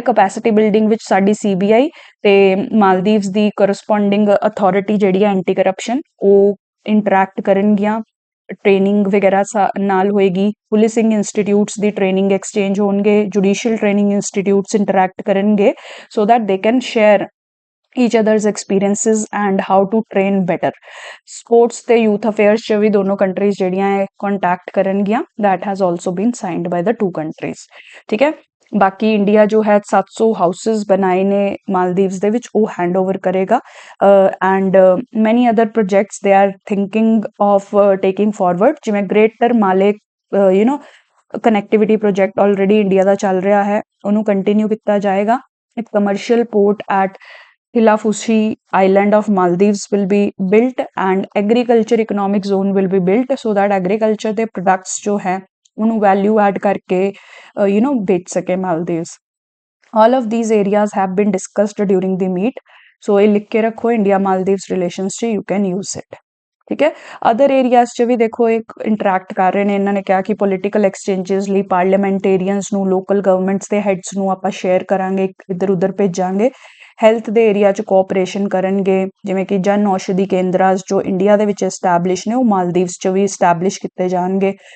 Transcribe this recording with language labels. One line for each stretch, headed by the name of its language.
Punjabi: Capacity building ਵਿੱਚ ਸਾਡੀ CBI ਤੇ ਮਾਲਦੀਵਸ ਦੀ ਕਰਸਪੋਂਡਿੰਗ ਅਥਾਰਟੀ ਜਿਹੜੀ ਹੈ ਐਂਟੀ ਕਰਪਸ਼ਨ ਉਹ ਇੰਟਰੈਕਟ ਕਰਨਗੀਆਂ, ਟ੍ਰੇਨਿੰਗ ਵਗੈਰਾ ਨਾਲ ਹੋਏਗੀ। ਪੁਲਿਸਿੰਗ ਇੰਸਟੀਟਿਊਟਸ ਦੀ ਟ੍ਰੇਨਿੰਗ ਐਕਸਚੇਂਜ ਹੋਣਗੇ, ਜੁਡੀਸ਼ੀਅਲ ਟ੍ਰੇਨਿੰਗ ਇੰਸਟੀਟਿਊਟਸ ਇੰਟਰੈਕਟ ਕਰਨਗੇ
English: So that they can share each other's experiences and how to train better.
Punjabi: Sports ਤੇ youth affairs ਚ ਵੀ ਦੋਨੋਂ ਕੰਟਰੀਜ਼ ਜਿਹੜੀਆਂ ਹੈ ਕੰਟੈਕਟ ਕਰਨਗੀਆਂ,
English: that has also been signed by the two countries,
Punjabi: ਠੀਕ ਹੈ। ਬਾਕੀ ਇੰਡੀਆ ਜੋ ਹੈ 700 ਹਾਊਸਿਸ ਬਣਾਏ ਨੇ ਮਾਲਦੀਵਸ ਦੇ ਵਿੱਚ ਉਹ ਹੈਂਡਓਵਰ ਕਰੇਗਾ,
English: and many other projects they are thinking of taking forward,
Punjabi: ਜਿਵੇਂ ਗ੍ਰੇਟਰ ਮਾਲੇ ਕਨੈਕਟੀਵਿਟੀ ਪ੍ਰੋਜੈਕਟ ਆਲਰੇਡੀ ਇੰਡੀਆ ਦਾ ਚੱਲ ਰਿਹਾ ਹੈ, ਉਹਨੂੰ ਕੰਟੀਨਿਊ ਕੀਤਾ ਜਾਏਗਾ।
English: ਇੱਕ commercial port at Hilafushi Island of Maldives will be built and agriculture economic zone will be built so that agriculture
Punjabi: ਦੇ products ਜੋ ਹੈ ਉਹਨੂੰ value add ਕਰਕੇ ਵੇਚ ਸਕੇ
English: Maldives. All of these areas have been discussed during the meet, so
Punjabi: ਇਹ ਲਿਖ ਕੇ ਰੱਖੋ ਇੰਡੀਆ ਮਾਲਦੀਵਸ ਰਿਲੇਸ਼ਨਸ 'ਚ
English: you can use it,
Punjabi: ਠੀਕ ਹੈ। ਅਦਰ ਏਰੀਆਜ਼ 'ਚ ਵੀ ਦੇਖੋ ਇੱਕ ਇੰਟਰੈਕਟ ਕਰ ਰਹੇ ਨੇ, ਇਹਨਾਂ ਨੇ ਕਿਹਾ ਕਿ ਪੋਲੀਟੀਕਲ ਐਕਸਚੇਂਜਸ ਲਈ ਪਾਰਲੀਮੈਂਟੇਰੀਅਨਸ ਨੂੰ, ਲੋਕਲ ਗਵਰਨਮੈਂਟਸ ਦੇ ਹੈਡਸ ਨੂੰ ਆਪਾਂ ਸ਼ੇਅਰ ਕਰਾਂਗੇ, ਇੱਧਰ ਉੱਧਰ ਭੇਜਾਂਗੇ। ਹੈਲਥ ਦੇ ਏਰੀਆ 'ਚ ਕੋਆਪਰੇਸ਼ਨ ਕਰਨਗੇ, ਜਿਵੇਂ ਕਿ ਜਨ ਔਸ਼ਧੀ ਕੇਂਦਰਾਸ ਜੋ ਇੰਡੀਆ ਦੇ ਵਿੱਚ ਐਸਟੈਬਲਿਸ਼ ਨੇ ਉਹ ਮਾਲਦੀਵਸ 'ਚ ਵੀ ਐਸਟੈਬਲਿਸ਼ ਕੀਤੇ ਜਾਣਗੇ।